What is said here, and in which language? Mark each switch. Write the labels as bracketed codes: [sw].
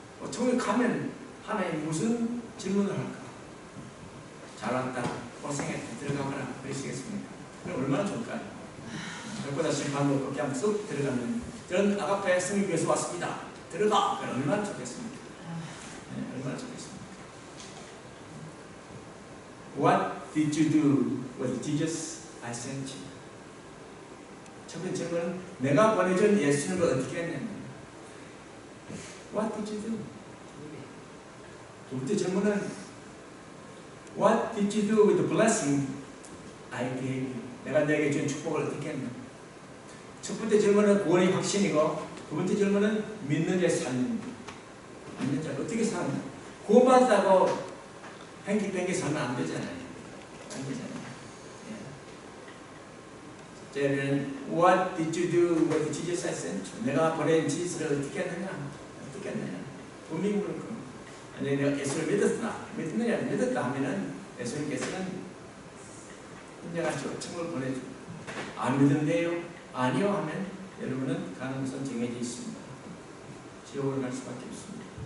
[ko] 천국에 가면 하나님 무슨 질문을 할까? 잘 왔다, 고생했다, 들어가거라 그러시겠습니까? 그럼 얼마나 좋을까요? 그보다 심판도 그렇게 한번 쑥 들어가면 저는 아가페 성교에서 왔습니다. 들어가! 그럼 얼마나 좋겠습니까? 네, 얼마나 좋겠습니까? [en] What did you do with Jesus I sent you? [ko] 첫 번째 질문은 내가 보내준 예수님을 어떻게 했느냐? [en] What did you do? [ko] 두 번째 질문은 [en] What did you do with the blessing I gave you? [ko] 내가 너에게 준 축복을 어떻게 했나? 첫 번째 질문은 구원의 확신이고 두 번째 질문은 믿는 자의 삶입니다. 믿는 자가 어떻게 사느냐? 구원받았다고 팽기팽기 살면 안 되잖아요. 안 되잖아요. 저는 [en] What did you do with Jesus I sent you? [ko] 내가 보낸 지스를 어떻게 했느냐? 어떻게 했느냐? 분명히 물을 겁니다. 아니 내가 예수를 믿었느냐 믿었다 하면은 예수님께서는 인정하시고 천국을 보내주고 안 믿은데요? 아니요 하면 여러분은 가는 것은 정해져 있습니다. 지옥으로 갈 수밖에 없습니다.